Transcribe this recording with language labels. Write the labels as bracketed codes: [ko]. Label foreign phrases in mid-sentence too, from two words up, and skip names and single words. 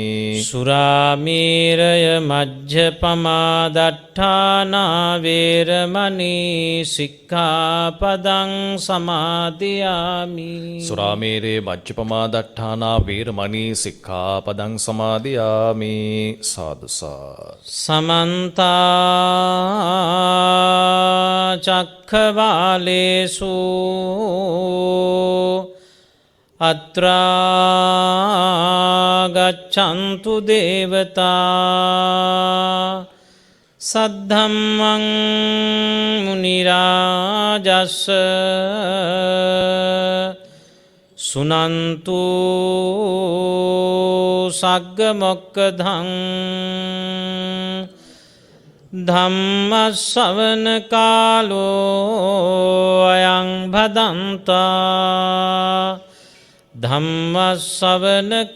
[pi] සුරාමේරය මජ්ජපමා දට්ඨානා වේරමණී සික්ඛාපදං සමාදියාමි සුරාමේරේ මජ්ජපමා දට්ඨානා වේරමණී සික්ඛාපදං සමාදියාමි සාදුසා සමන්ත චක්ඛවාලේසු අත්‍රා ගච්ඡන්තු දේවතා සද්ධම්මං මුනි රාජස් සුනන්තු සග්ග මොක්ඛදං ධම්ම ශ්‍රවණ කාලෝ අයං භදන්තා ධම්ම ශ්‍රවණ